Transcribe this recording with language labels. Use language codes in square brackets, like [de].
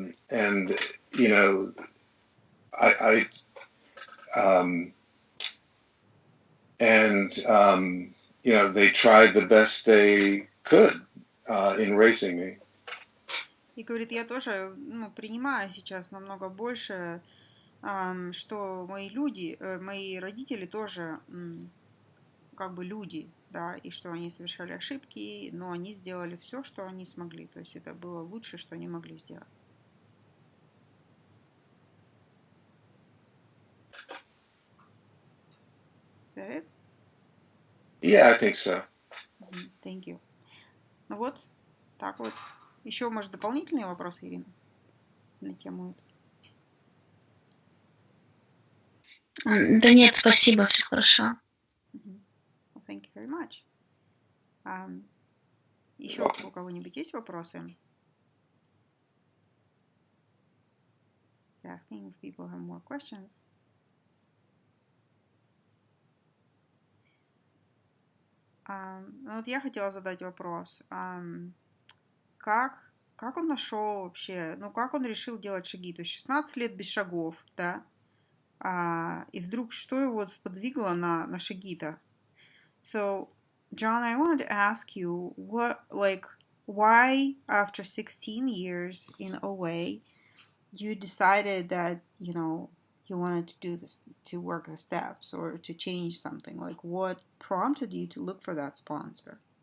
[en] And, they tried the best they could in raising me. [ru] И говорит, я тоже принимаю сейчас намного больше, что мои родители тоже люди, да, и что они совершали ошибки, но они сделали все, что они смогли. То есть это было лучшее, что они могли сделать. [en] Is that it? Yeah, I think so. Thank you. [ru] Ну вот, так вот. Еще, может, дополнительные вопросы, Ирина, на тему этого? Да нет, спасибо, все хорошо. [en] Well, thank you very much. [ru] Еще у кого-нибудь есть вопросы? [en] He's asking if people have more questions. [ru] Ну вот я хотела задать вопрос. Как он нашел вообще, ну как он решил делать шаги? То есть 16 лет без шагов, да? И вдруг что его сподвигло на шаги-то? [en] So, John, I wanted to ask you, why after 16 years in OA, you decided that, you wanted to do this, to work the steps or to change something? Like, what prompted you to look for that sponsor?